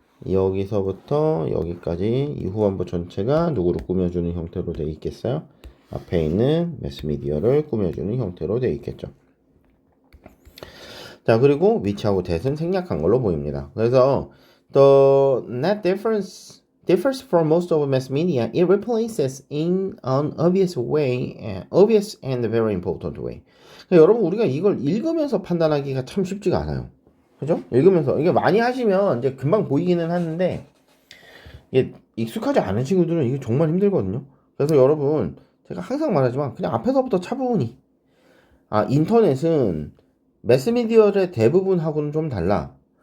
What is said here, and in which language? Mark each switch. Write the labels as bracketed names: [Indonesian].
[Korean] 여기서부터 여기까지 이 후반부 전체가 누구를 꾸며주는 형태로 되어 있겠어요? 앞에 있는 매스미디어를 꾸며주는 형태로 되어 있겠죠. 자, 그리고 위치하고 that은 생략한 걸로 보입니다. 그래서 [English] the net differs from most of mass media. It replaces in an obvious way, obvious and very important way. [Korean] 그러니까 여러분 우리가 이걸 읽으면서 판단하기가 참 쉽지가 않아요. 그죠? 읽으면서 이게 많이 하시면 이제 금방 보이기는 하는데 이게 익숙하지 않은 친구들은 이게 정말 힘들거든요. 그래서 여러분 제가 항상 말하지만 그냥 앞에서부터 차분히 인터넷은 매스미디어의 대부분하고는 좀 달라.